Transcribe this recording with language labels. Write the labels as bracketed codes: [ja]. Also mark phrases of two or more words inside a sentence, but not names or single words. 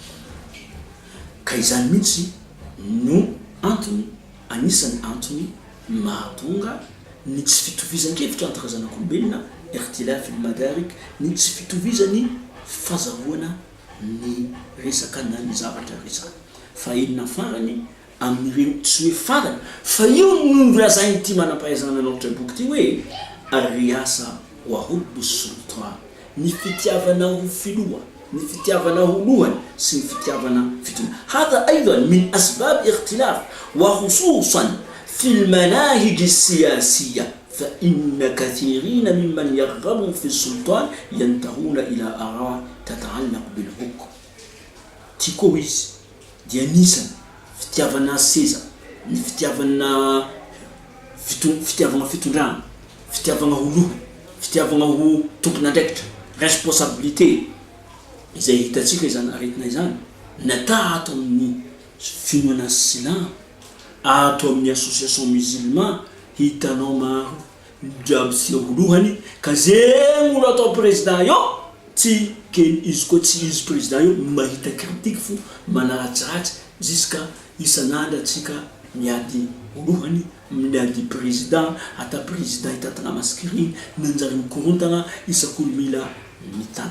[mg] Ka izany mihitsy no antony anisany antony mahatonga ny tsy fitovizan-kevitra entre zanak'olombelona [ar] اختلاف المدارك, [mg] ny tsy fitovizany fahazahoana ny resaka na ny zavatra resana. Fa inona farany amin'ireo tsy hoe farany fa io no lazainy ty manam-pahaizana nanao boky ty hoe [ar] الرئاسة وحب سلطان, [mg] ny fitiavana ho filoha, ny fitiavana ho lohany sy ny fitiavana fitona. [ar] هذا أيضا من أسباب اختلاف وخصوصا في المناهج السياسية فإن كثيرين ممن يرغب في سلطان ينتهون إلى آراء تتعلق بالحكم. [mg] Tiko izy dia nisany fitiavana seza, ny fitiavana fitondrana, fitiavana ho lohany, fitiavana ho tompon'andraikitra, responsabilité izay hitatsika izany aretina izany nata ato amin'ny finoana islam, ato amin'ny [fr] association musulman [mg] hitanao maro jiaby sy lohany ka zay olo atao président io tsy kely izy koa tsy izy président io mahita critique fo manaratsiratsy jusqu'à isan'andro atsika miady lohany miady président ata président hitatana maskiriny nanjary mikorontana isakolo mila mitantana.